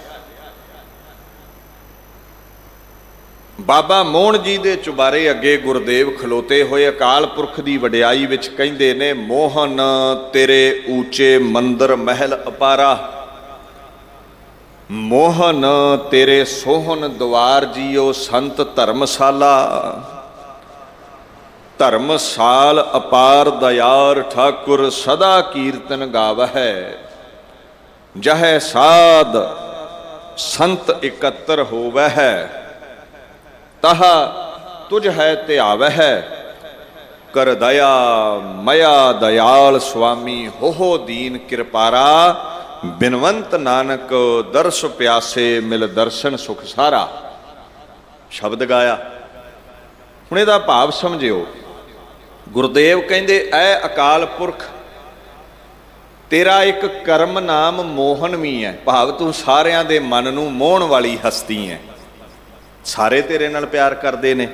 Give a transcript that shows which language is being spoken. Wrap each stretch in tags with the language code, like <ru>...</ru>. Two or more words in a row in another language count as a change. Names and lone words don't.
<pa>ਬਾਬਾ ਮੋਹਨ ਜੀ ਦੇ ਚੁਬਾਰੇ ਅਗੇ ਗੁਰਦੇਵ ਖਲੋਤੇ ਹੋਏ ਅਕਾਲ ਪੁਰਖ ਕੀ ਵਡਿਆਈ ਵਿਚ ਕਹਿੰਦੇ ਨੇ, ਮੋਹਨ ਤੇਰੇ ਊਚੇ ਮੰਦਰ ਮਹਲ ਅਪਾਰਾ, ਮੋਹਨ ਤੇਰੇ ਸੋਹਨ ਦੁਆਰ ਜੀਉ ਸੰਤ ਧਰਮਸਾਲਾ, ਧਰਮਸਾਲ ਅਪਾਰ ਦਇਆਰ ਠਾਕੁਰ ਸਦਾ ਕੀਰਤਨ ਗਾਵਹ, ਜਹ ਸਾਧ ਸੰਤ ਇਕਤ੍ਰ ਹੋਵਹ, ਤਹਾ ਤੁਝ ਹੈ ਤਿਆਵਹ, ਕਰ ਦਇਆ ਮਇਆ ਦਇਆਲ ਸੁਆਮੀ ਹੋ ਦੀਨ ਕ੍ਰਿਪਾਰਾ, ਬਿਨਵੰਤ ਨਾਨਕ ਦਰਸ ਪਿਆਸੇ ਮਿਲ ਦਰਸਨ ਸੁਖ ਸਾਰਾ। ਸ਼ਬਦ ਗਾਇਆ। ਹੁਣ ਇਹਦਾ ਭਾਵ ਸਮਝਿਓ। ਗੁਰਦੇਵ ਕਹਿੰਦੇ ਐ ਅਕਾਲ ਪੁਰਖ ਤੇਰਾ ਏਕ ਕਰਮ ਨਾਮ ਮੋਹਨ ਭੀ ਹੈ, ਭਾਵ ਤੂ ਸਾਰਿਆਂ ਦੇ ਮਨ ਨੂੰ ਮੋਹਣ ਵਾਲੀ ਹਸਤੀ ਹੈ, ਸਾਰੇ ਤੇਰੇ ਨਾਲ ਪਿਆਰ ਕਰਤੇ ਨੇ।</pa>